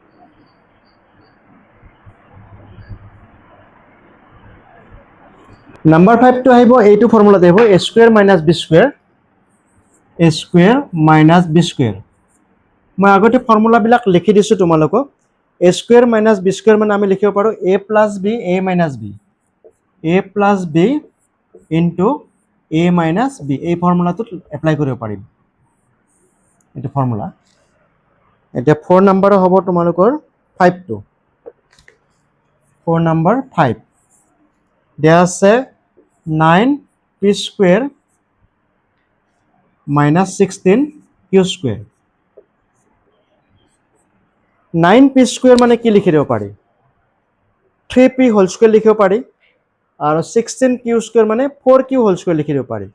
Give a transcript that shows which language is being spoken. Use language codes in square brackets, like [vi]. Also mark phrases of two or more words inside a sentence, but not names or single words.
[as] নাম্বার 5 টো আহিব এইটো ফর্মুলাতে আহিব [en] a square minus b square, a square minus b square. [as] মই আগতে ফর্মুলাবিলাক লিখি দিছো তোমালোকক। [en] a square minus b square [as] মানে আমি লিখিব পাৰো [en] a plus b a minus b, a plus b into a minus b. [as] এই ফর্মুলাটো এপ্লাই কৰিব পাৰিম, এইটো ফর্মুলা। এতিয়া 4 নাম্বার হ'ব তোমালোকৰ 5 টো। 4 নাম্বার 5 দেয়া আছে [en] 9p square minus 16q square. 9p square [as] মানে কি লিখি দিব পাৰি? [en] 3p whole square [as] লিখিব পাৰি, আৰু [en] 16q square [as] মানে [en] 4q whole square [as] লিখি দিব পাৰি।